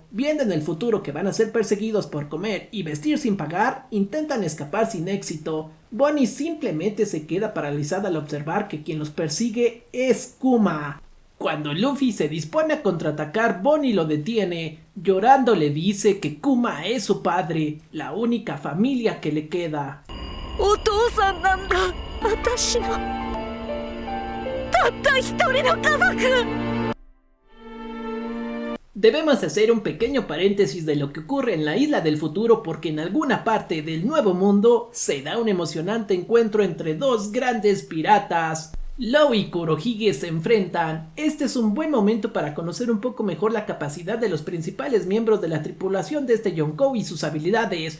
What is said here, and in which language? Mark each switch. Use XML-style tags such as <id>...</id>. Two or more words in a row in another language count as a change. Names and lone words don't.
<es>Viendo en el futuro que van a ser perseguidos por comer y vestir sin pagar, intentan escapar sin éxito. Bonnie simplemente se queda paralizada al observar que quien los persigue es Kuma. Cuando Luffy se dispone a contraatacar, Bonnie lo detiene. Llorando le dice que Kuma es su padre, la única familia que le queda.</es> <ja>お父さんなんだ私のたった一人の家族</ja> <es>Debemos hacer un pequeño paréntesis de lo que ocurre en la isla del futuro porque en alguna parte del nuevo mundo se da un emocionante encuentro entre dos grandes piratas. Law y Kurohige se enfrentan. Este es un buen momento para conocer un poco mejor la capacidad de los principales miembros de la tripulación de este Yonkou y sus habilidades.</es>